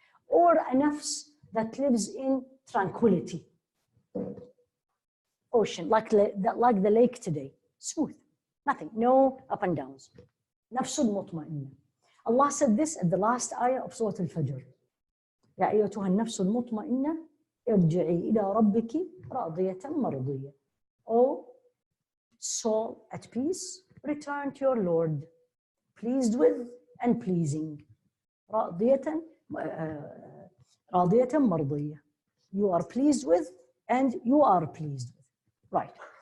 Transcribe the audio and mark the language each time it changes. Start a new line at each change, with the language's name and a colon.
English: Or a nafs that lives in tranquility. Ocean, like the lake today. Smooth. Nothing. No up and downs. Nafsul mutma'inna. Allah said this at the last ayah of Surah Al-Fajr.
Arabic: يا أيتها النفس المطمئنة ارجعي إلى ربك راضية مرضية.
English: O soul at peace, return to your Lord, pleased with and pleasing.
Arabic: راضية مرضية.
English: You are pleased with and you are pleased with. Right.